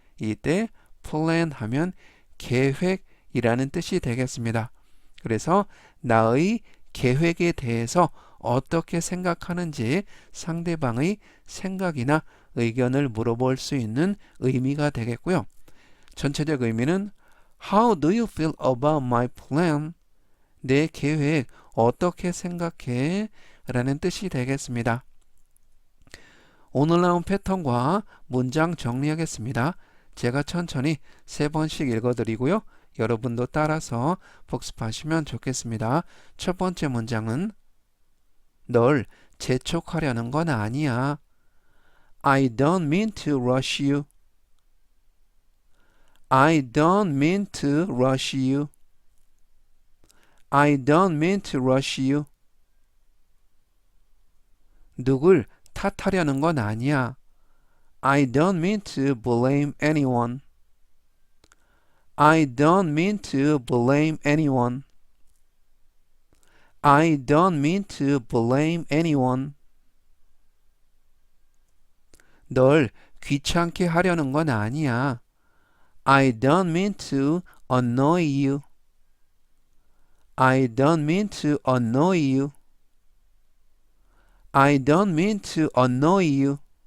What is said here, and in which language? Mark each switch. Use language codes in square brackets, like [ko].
[ko] 이때 plan 하면 계획이라는 뜻이 되겠습니다. 그래서 나의 계획에 대해서 어떻게 생각하는지 상대방의 생각이나 의견을 물어볼 수 있는 의미가 되겠고요. 전체적 의미는 [en] How do you feel about my plan? [ko] 내 계획 어떻게 생각해? 라는 뜻이 되겠습니다. 오늘 나온 패턴과 문장 정리하겠습니다. 제가 천천히 3번씩 읽어드리고요. 여러분도 따라서 복습하시면 좋겠습니다. 첫 번째 문장은 널 재촉하려는 건 아니야. [en] I don't mean to rush you. I don't mean to rush you. I don't mean to rush you. [ko] 누굴 탓하려는 건 아니야. [en] I don't mean to blame anyone. I don't mean to blame anyone. I don't mean to blame anyone. [ko] 널 귀찮게 하려는 건 아니야. [en] I don't mean to annoy you. I don't mean to annoy you. I don't mean to annoy you.